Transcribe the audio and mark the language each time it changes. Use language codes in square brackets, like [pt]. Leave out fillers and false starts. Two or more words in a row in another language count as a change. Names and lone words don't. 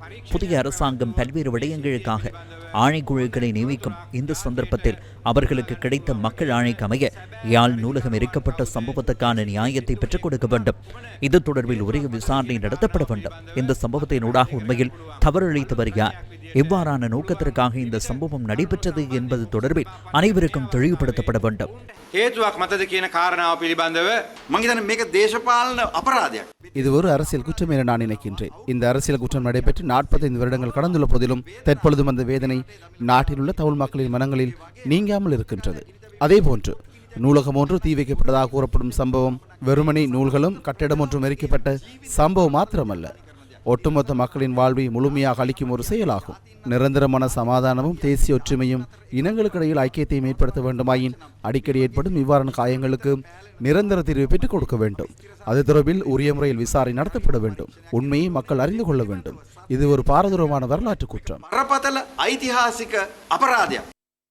[ta] புதிய அரசாங்கம் பல்வேறு விடயங்களுக்காக ஆணைக்குழுக்களை நியமிக்கும் இந்த சந்தர்ப்பத்தில் அவர்களுக்கு கிடைத்த மக்கள் ஆணைக்கு அமைய யாழ் நூலகம் எரிக்கப்பட்ட சம்பவத்துக்கான நியாயத்தை பெற்றுக் கொடுக்க வேண்டும். இது தொடர்பில் உரிய விசாரணை நடத்தப்பட வேண்டும். இந்த சம்பவத்தினூடாக உண்மையில் தவறளித்தவர் யார், எவ்வாறான நோக்கத்திற்காக இந்த சம்பவம் நடைபெற்றது என்பது தொடர்பில் அனைவருக்கும் தெளிவுபடுத்தப்பட வேண்டும். [si] හේතුවක් මතද කියන කාරණාව පිළිබඳව මම හිතන්නේ මේක දේශපාලන අපරාධයක්. [ta] இது ஒரு அரசியல் குற்றம் என நான் நினைக்கின்றேன். இந்த அரசியல் குற்றம் நடைபெற்று 45 வருடங்கள் கடந்துள்ள போதிலும் தற்பொழுதும் அந்த வேதனை நாட்டில் உள்ள தமிழ் மக்களின் மனங்களில் நீங்காமல் இருக்கின்றது. அதேபோன்று நூலகம் ஒன்று தீ வைக்கப்பட்டதாக கூறப்படும் சம்பவம் வெறுமனே நூல்களும் கட்டிடம் ஒன்றும் எரிக்கப்பட்ட சம்பவம் மாத்திரமல்ல, ஒட்டுமொத்த மக்களின் வாழ்வை முழுமையாக அளிக்கும் ஒரு செயலாகும். நிரந்தரமான சமாதானமும் தேசிய ஒற்றுமையும் இனங்களுக்கிடையில் ஐக்கியத்தையும் ஏற்படுத்த வேண்டுமாயின் அடிக்கடி ஏற்படும் இவ்வாறான காயங்களுக்கு நிரந்தர தீர்வை பெற்றுக் கொடுக்க வேண்டும். அது தொடர்பில் உரிய முறையில் விசாரணை நடத்தப்பட வேண்டும். உண்மையை மக்கள் அறிந்து கொள்ள வேண்டும். இது ஒரு பாரதூரமான வரலாற்று குற்றம். [si] බරපතල ඓතිහාසික අපරාධයක්.